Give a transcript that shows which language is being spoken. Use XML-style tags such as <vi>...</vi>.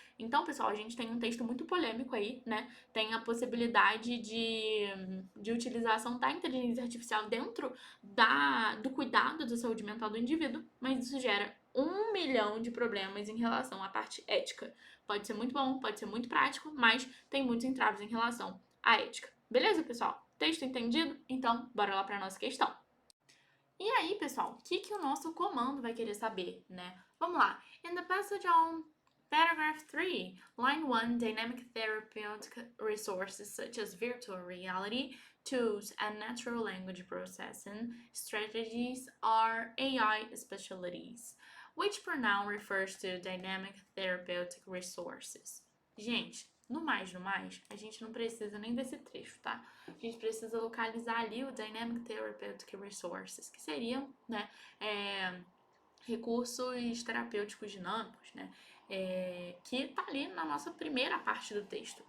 <pt>Então, pessoal, a gente tem um texto muito polêmico aí, né? Tem a possibilidade de utilização da inteligência artificial dentro do cuidado da saúde mental do indivíduo, mas isso gera 1 milhão de problemas em relação à parte ética. Pode ser muito bom, pode ser muito prático, mas tem muitos entraves em relação à ética. Beleza, pessoal? Texto entendido? Então, bora lá para a nossa questão. E aí, pessoal, o que o nosso comando vai querer saber, né? Vamos lá.</pt> <en>In the passage on paragraph 3, line 1, dynamic therapeutic resources such as virtual reality, tools, and natural language processing strategies are AI specialties. Which pronoun refers to dynamic therapeutic resources?</en> <pt>Gente, no mais, a gente não precisa nem desse trecho, tá? A gente precisa localizar ali o Dynamic Therapeutic Resources, que seriam, né, recursos terapêuticos dinâmicos, né, que tá ali na nossa primeira parte do texto.</pt>